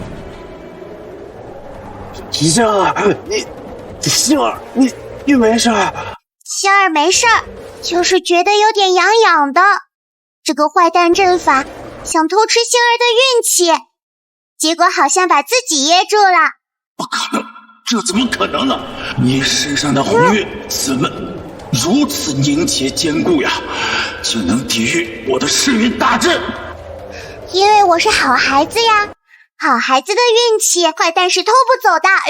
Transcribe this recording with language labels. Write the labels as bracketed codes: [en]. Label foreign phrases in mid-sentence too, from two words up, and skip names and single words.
[zh] 星兒，星兒，你沒事？星兒沒事，就是覺得有點癢癢的。這個壞蛋陣法想偷吃星兒的運氣， 結果好像把自己噎住了。不可能，这怎么可能呢？你身上的红晕怎么如此凝结坚固呀？就能抵御我的噬运大阵？因为我是好孩子呀，好孩子的运气，坏蛋是偷不走的。